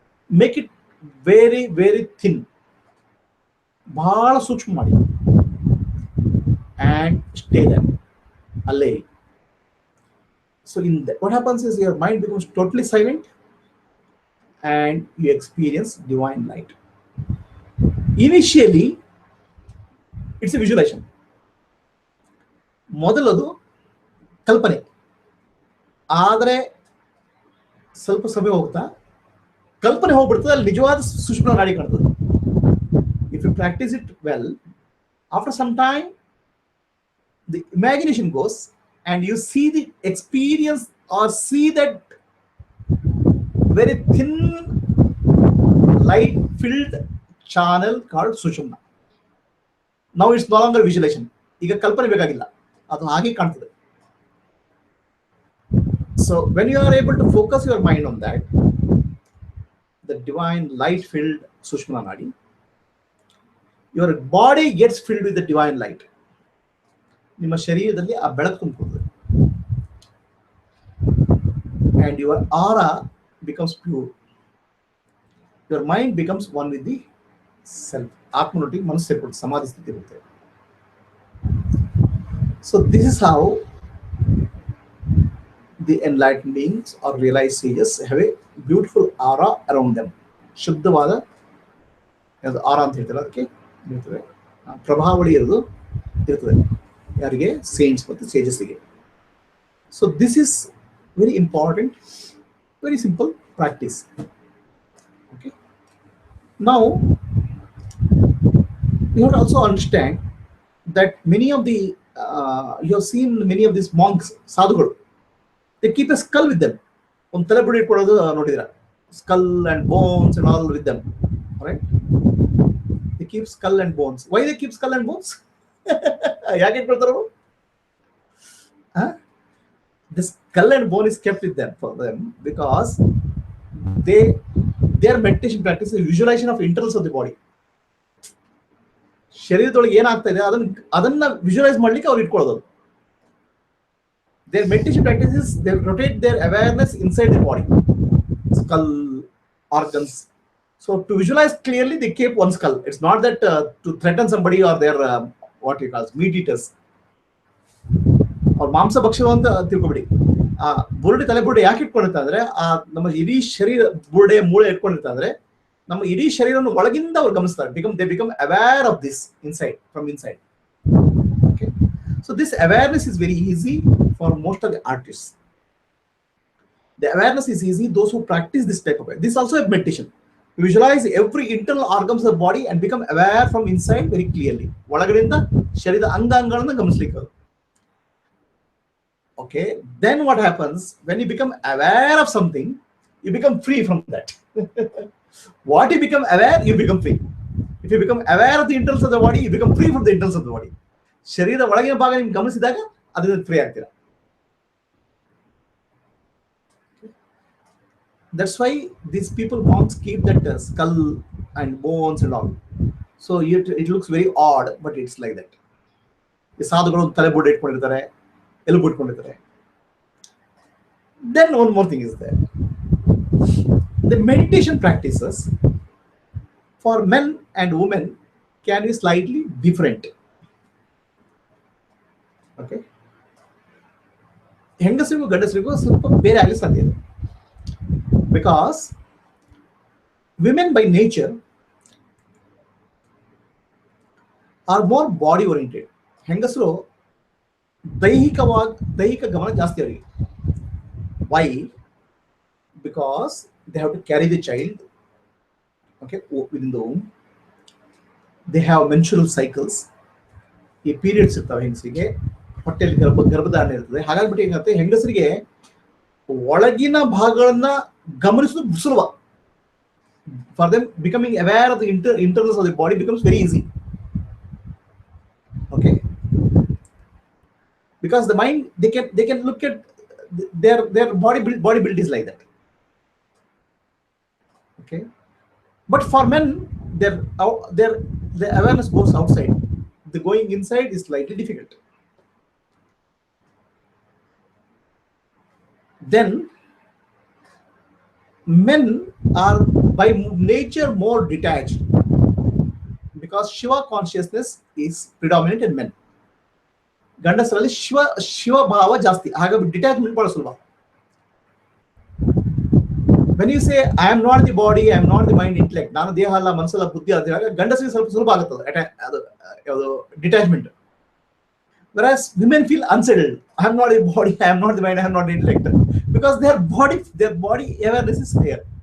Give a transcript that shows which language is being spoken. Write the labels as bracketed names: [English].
[English] Make it very, very thin. [Kannada] Bhala sukshma ಮಾಡಿ. [English] And stay there. Allay. So what happens is your mind becomes totally silent, and you experience divine light. Initially, it's a visualization. [Kannada] ಮೊದಲದು ಕಲ್ಪನೆ, ಆದರೆ ಸ್ವಲ್ಪ ಸಮಯ ಹೋಗ್ತಾ ಕಲ್ಪನೆ ಹೋಗ್ಬಿಡ್ತದೆ, ಅಲ್ಲಿ ನಿಜವಾದ ಸುಷುಮ್ನಾ ನಾಡಿ ಕಾಣ್ತದೆ. [English] If you practise it well, after some time the imagination goes and you see the experience or see that very thin light filled channel called sushumna. Now it's no longer visualization. [Kannada] ಈಗ ಕಲ್ಪನೆ ಬೇಕಾಗಿಲ್ಲ, ಅದು ಹಾಗೆ ಕಾಣ್ತದೆ. [English] So when you are able to focus your mind on that, the divine light filled sushumna nadi, your body gets filled with the divine light. [Kannada] ನಿಮ್ಮ ಶರೀರದಲ್ಲಿ ಆ ಬೆಳಕು ತುಂಬಿಕೊಳ್ಳುತ್ತದೆ, [English] and your aura becomes pure. Your mind becomes one with the self. [Kannada] ಆತ್ಮನೊಟ್ಟಿಗೆ ಮನಸ್ಸು ಸೇರ್ಕೊಳ್ಳುತ್ತೆ, ಸಮಾಧಿ ಸ್ಥಿತಿ ಇರುತ್ತೆ. [English] So this is how the enlightened beings or realized sages have a beautiful aura around them. [Kannada] ಶುದ್ಧವಾದ ಆರಾ ಅಂತ ಹೇಳ್ತಾರೆ, ಅದಕ್ಕೆ ಇರ್ತದೆ, ಪ್ರಭಾವಳಿ ಇರ್ತದೆ ಯಾರಿಗೆ? ಸೇಂಟ್ಸ್ ಮತ್ತು ಸೇಜಸ್ಸಿಗೆ. [English] So this is very important, very simple practice. Okay, now you have to also understand that many of the you have seen many of these monks, sadhugalu, they keep a skull with them. [Kannada] ಒಂದು ತಲೆಬುಡಿ ಇಟ್ಕೊಳ್ಳೋದು ನೋಡಿದ್ರ, [English] skull and bones and all with them, right? They keep skull and bones. Why they keep skull and bones? [Kannada] ಯಾಕೆ ಇಟ್ಕೊಳ್ತಾರ? [English] The skull and bone is kept with them for them because their meditation practice is visualization of internals of the body. [Kannada] ಶರೀರದೊಳಗೆ ಏನಾಗ್ತಾ ಇದೆ ಅದನ್ನ visualise ಮಾಡ್ಲಿಕ್ಕೆ ಅವ್ರು ಇಟ್ಕೊಳ್ಳೋದು. [English] Their meditation practice is they rotate their awareness inside the body, skull, organs. So to visualize clearly, they keep one skull. It's not that to threaten somebody or their what you call meat eaters. [Kannada] ಅವ್ರು ಮಾಂಸ ಭಕ್ಷಕ ಅಂತ ತಿಳ್ಕೊಬಿಡಿ. ಆ ಬುರುಡೆ ತಲೆ ಬುರುಡೆ ಯಾಕೆ ಇಟ್ಕೊಂಡಿರ್ತಾ ಅಂದ್ರೆ, ಆ ನಮ್ಮ ಇಡೀ ಶರೀರ ಬುರುಡೆ ಮೂಳೆ ಇಟ್ಕೊಂಡಿರ್ತಾ ಅಂದ್ರೆ ನಮ್ಮ ಇಡೀ ಶರೀರವನ್ನು ಒಳಗಿಂದ ಅವ್ರು ಗಮನಿಸ್ತಾರೆ. [English] they become aware of this inside, from inside. Okay, so this awareness is very easy for most of the artists. The awareness is easy those who practice this type of way. This is also a meditation. You visualize every internal organs of the body and become aware from inside very clearly. [Kannada] ಒಳಗಡೆಯಿಂದ ಶರೀರದ ಅಂಗಾಂಗಗಳನ್ನು ಗಮನಿಸಲಿಕ್ಕೆ. [English] Okay, then what happens when you become aware of something, you become free from that. What you become aware, you become free. If you become aware of the internals of the body, you become free from the internals of the body. [Kannada] ಶರೀರದ ಒಳಗಿನ ಭಾಗ ನಿಮ್ಗೆ ಗಮನಿಸಿದಾಗ ಅದರಿಂದ free ಆಗ್ತೀರಾ. [English] That's why these people, monks, keep that skull and bones and all. So it looks very odd, but it's like that. [Kannada] ಈ ಸಾಧುಗಳು ತಲೆ ಬುರುಡೆ ಇಟ್ಕೊಂಡಿರ್ತಾರೆ, ಎಲುಬು ಇಟ್ಕೊಂಡಿರ್ತಾರೆ. [English] Then one more thing is there. The meditation practices for men and women can be slightly different. [Kannada] Okay, ಹೆಂಗಸರಿಗೂ ಗಂಡಸರಿಗೂ ಸ್ವಲ್ಪ ಬೇರೆ ಆಗಲಿ ಸಾಧ್ಯ ಇದೆ. [English] Because women by nature are more body oriented. [Kannada] ಹೆಂಗಸರು ದೈಹಿಕ ಗಮನ ಜಾಸ್ತಿ ಅವರಿಗೆ. Why? [English] Because they have to carry the child, okay, within the womb. They have menstrual cycles. [Kannada] ಈ ಪೀರಿಯಡ್ಸ್ ಇರ್ತಾವೆ ಹೆಂಗಸರಿಗೆ, ಹೊಟ್ಟೆಯಲ್ಲಿ ಗರ್ಭಧಾರಣೆ ಇರ್ತದೆ. ಹಾಗಾಗ್ಬಿಟ್ಟು ಏನಾಗುತ್ತೆ, ಹೆಂಗಸರಿಗೆ ಒಳಗಿನ ಭಾಗಗಳನ್ನ ಗಮನಿಸೋದು ಸುಲಭ. [English] For them becoming aware of the internals of the body becomes very easy. Okay, because the mind, they can look at their body build is like that. Okay, but for men, their awareness goes outside. The going inside is slightly difficult. Then men are by nature more detached, because Shiva consciousness is predominant in men. [Kannada] ಗಂಡಸರಲ್ಲಿ Shiva ಭಾವ ಜಾಸ್ತಿ, ಹಾಗಾಗಿ detachment ಬಹಳ ಸುಲಭ. [English] when you say I am not the body, I am not the mind, intellect, [Kannada] ನಾನು ದೇಹ ಅಲ್ಲ ಮನಸ್ಸಲ್ಲ ಬುದ್ಧಿ ಅಂತ ಹೇಳಿದಾಗ ಗಂಡಸರಿಗೆ ಸ್ವಲ್ಪ ಸುಲಭ ಆಗುತ್ತದೆ ಅದು detachment. [English] whereas women feel unsettled. I am not the body, I am not the mind, I am not the intellect, because their body awareness is clear.